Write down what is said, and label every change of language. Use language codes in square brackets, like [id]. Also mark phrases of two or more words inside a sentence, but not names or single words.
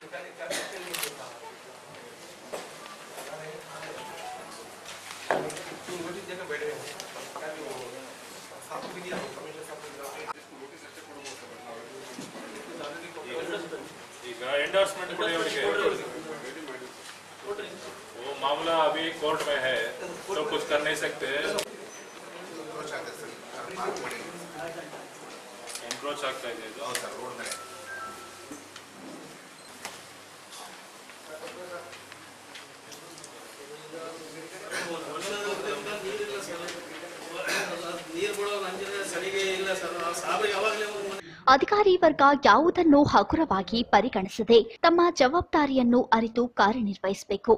[kn] ಈಗ ಎಂಡೋರ್ಸ್ಮೆಂಟ್ ಕೊಡೋರಿಗೆ [hi] वो मामला अभी कोर्ट में है तो कुछ कर नहीं सकते. [kn] एनक्रोच ಆಗ್ತಾ ಇದೆ ಇದು. ಹೌದು ಸರ್, ರೋಡ್ ಮೇಲೆ ನೀರು ಬಿಡೋ ನಂಜಿನ ಸರಿಗೆ ಇಲ್ಲ ಸರ್. ಸಾಬ್ ಯಾವಾಗಲೇ ಅಧಿಕಾರಿ ವರ್ಗ ಯಾವುದನ್ನು ಹಗುರವಾಗಿ ಪರಿಗಣಿಸದೆ ತಮ್ಮ ಜವಾಬ್ದಾರಿಯನ್ನು ಅರಿತು ಕಾರ್ಯನಿರ್ವಹಿಸಬೇಕು.